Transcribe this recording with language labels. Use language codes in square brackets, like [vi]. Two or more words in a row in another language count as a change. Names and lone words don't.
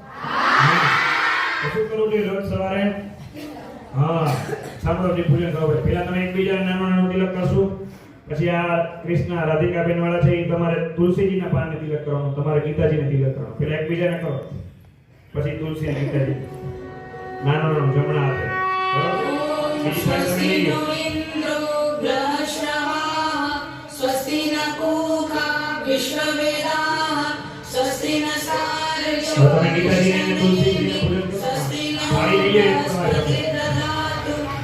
[gu] શું કરવું જોઈએ રોજ સવારે હા સાંભળો જે પૂજન કરો પેલા તમે એકબીજાને નાનું નાનું તિલક કરશું પછી આ કૃષ્ણ રાધિકાબેન વાળા છે એ તમારે તુલસીજીના પાનને તિલક કરવાનું તમારે ગીતાજીને તિલક કરવાનું પેલા એકબીજાને કરો પછી તુલસી અને ગીતાજી નાનું નાનું જમણા હાથે [sa] स्वस्ति न पूषा विश्ववेदाः स्वस्ति न सार्क्ष्यो स्वस्ति न बृहस्पति ददातु